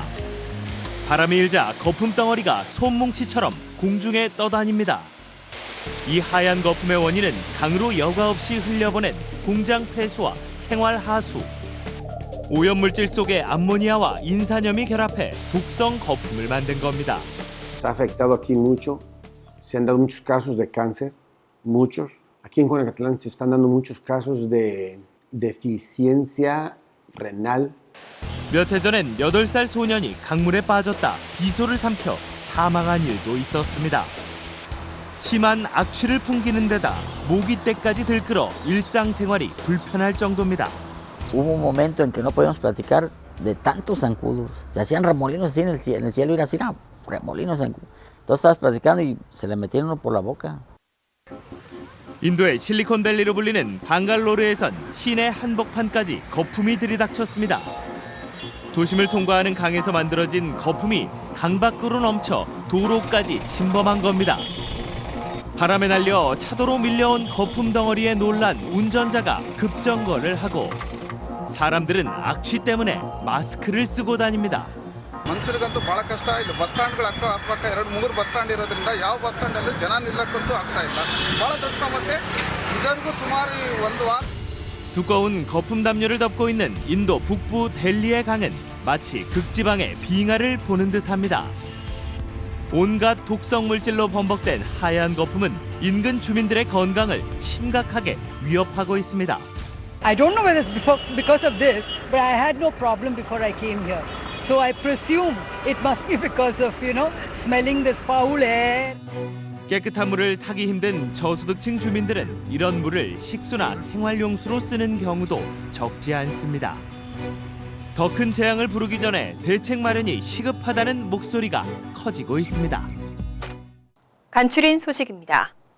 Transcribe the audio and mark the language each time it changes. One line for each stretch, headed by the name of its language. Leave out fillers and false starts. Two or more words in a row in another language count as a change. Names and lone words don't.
Korean: 바람이 일자 거품 덩어리가 솜뭉치처럼 공중에 떠다닙니다. 이 하얀 거품의 원인은 강으로 여과 없이 흘려보낸 공장 폐수와 생활 하수. 오염물질 속에 암모니아와 인산염이 결합해 독성 거품을 만든 겁니다.
Spanish: Se ha afectado aquí mucho, se han dado muchos casos de cáncer, muchos. Aquí en Juanacatlán se están dando muchos casos de deficiencia renal.
Korean: 몇 해 전엔 8살 소년이 강물에 빠졌다 비소를 삼켜 사망한 일도 있었습니다. 심한 악취를 풍기는 데다 모기떼까지 들끓어 일상생활이 불편할 정도입니다.
Spanish: Hubo un momento en que no podíamos platicar de tantos zancudos. Se hacían remolinos así en el cielo, era así, no, remolinos zancudos. Todos estabas platicando y se le metieron uno por la boca.
Korean: 인도의 실리콘밸리로 불리는 방갈로르에선 시내 한복판까지 거품이 들이닥쳤습니다. 도심을 통과하는 강에서 만들어진 거품이 강 밖으로 넘쳐 도로까지 침범한 겁니다. 바람에 날려 차도로 밀려온 거품 덩어리에 놀란 운전자가 급정거를 하고 사람들은 악취 때문에 마스크를 쓰고 다닙니다.
Kannada: ಮನುಷ್ಯರಿಗಂತೂ ಬಹಳ ಕಷ್ಟ ಇಲ್ಲ.
English: bus standgalu
Kannada: ಅಕ್ಕಪಕ್ಕ 2-3
English: bus stand
Kannada: ಇರೋದ್ರಿಂದ ಯಾವ
English: bus standalli
Kannada: ಜನ ನಿಲ್ಲಕ್ಕಂತೂ ಆಗ್ತಾ ಇಲ್ಲ. ಬಹಳ ದೊಡ್ಡ ಸಮಸ್ಯೆ. ಇದರಿಗೂ ಸುಮಾರು 1 ವಾರ.
Korean: 두꺼운 거품 담요를 덮고 있는 인도 북부 델리의 강은 마치 극지방의 빙하를 보는 듯합니다. 온갖 독성 물질로 범벅된 하얀 거품은 인근 주민들의 건강을 심각하게 위협하고 있습니다.
English: I don't know whether it's because of this, but I had no problem before I came here. So I presume it must be because of, smelling this foul air.
Korean: 깨끗한 물을 사기 힘든 저소득층 주민들은 이런 물을 식수나 생활용수로 쓰는 경우도 적지 않습니다. 더 큰 재앙을 부르기 전에 대책 마련이 시급하다는 목소리가 커지고 있습니다. 간추린 소식입니다.